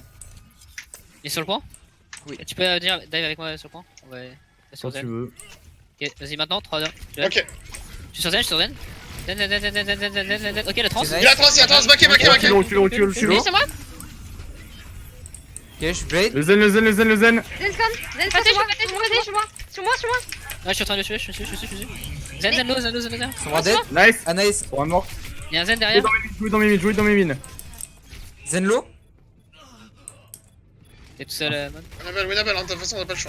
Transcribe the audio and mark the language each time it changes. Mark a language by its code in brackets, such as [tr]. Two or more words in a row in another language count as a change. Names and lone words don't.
[fr] Il est sur le point? Oui. Tu peux dire dive avec moi sur le point? On va. Sur Quand tu Zen. veux. Ok, vas-y maintenant, 3 heures. Ok. Je suis sur Zen, Zen. Zen. Ok, la trans. C'est Il y a la trans, backé. Recule. Oui, c'est moi. Ok, je suis blade. Le zen. Zen scan. Zen scan Pâté, sur moi. je Sur moi. Ouais, je suis en train de le tuer, je suis. Zen low. Son bras dead. Nice. Ah nice. Pour un mort. Il y a un Zen derrière. Jouez dans mes mines. Zen low. T'es tout seul, man. Winnable, hein, de toute façon, on a pas le choix.